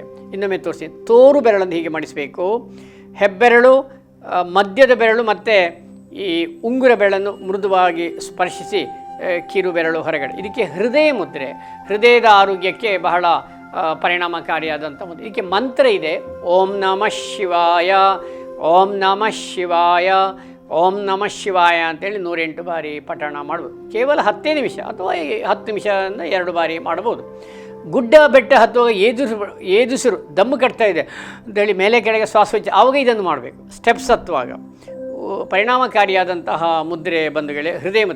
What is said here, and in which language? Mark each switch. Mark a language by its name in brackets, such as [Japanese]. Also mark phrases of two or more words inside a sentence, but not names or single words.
[Kannada] ಇನ್ನೊಮ್ಮೆ ತೋರಿಸಿ. ತೋರು ಬೆರಳನ್ನು ಹೀಗೆ ಮಾಡಿಸಬೇಕು. ಹೆಬ್ಬೆರಳು, ಮಧ್ಯದ ಬೆರಳು ಮತ್ತು ಈ ಉಂಗುರ ಬೆರಳನ್ನು ಮೃದುವಾಗಿ ಸ್ಪರ್ಶಿಸಿ ಕಿರು ಬೆರಳು ಹೊರಗಡೆ. ಇದಕ್ಕೆ ಹೃದಯ ಮುದ್ರೆ, ಹೃದಯದ ಆರೋಗ್ಯಕ್ಕೆ ಬಹಳ ಪರಿಣಾಮಕಾರಿಯಾದಂಥ ಮುದ್ರೆ. ಇದಕ್ಕೆ ಮಂತ್ರ ಇದೆ. [Sanskrit] ಓಂ ನಮಃ ಶಿವಾಯ, ಓಂ ನಮಃ ಶಿವಾಯ, ಓಂ ನಮಃ ಶಿವಾಯ [Kannada] ಅಂತೇಳಿ 108 ಬಾರಿ ಪಠಣ ಮಾಡ್ಬೋದು. ಕೇವಲ 10 ನಿಮಿಷ ಅಥವಾ 10 ನಿಮಿಷದಿಂದ 2 ಬಾರಿ ಮಾಡ್ಬೋದು. ಗುಡ್ಡ ಬೆಟ್ಟ ಹತ್ತುವಾಗ ಏದುಸಿರು ದಮ್ಮು ಕಟ್ತಾ ಇದೆ ಅಂತೇಳಿ ಮೇಲೆ ಕೆಳಗೆ ಶ್ವಾಸೋಚ್ಛ, ಆವಾಗ ಇದನ್ನು ಮಾಡಬೇಕು. ಸ್ಟೆಪ್ಸ್ ಹತ್ತುವಾಗ ಪರಿಣಾಮಕಾರಿಯಾದಂತಹ ಮುದ್ರೆ ಬಂಧುಗಳೇ ಹೃದಯ ಮುದ್ರೆ.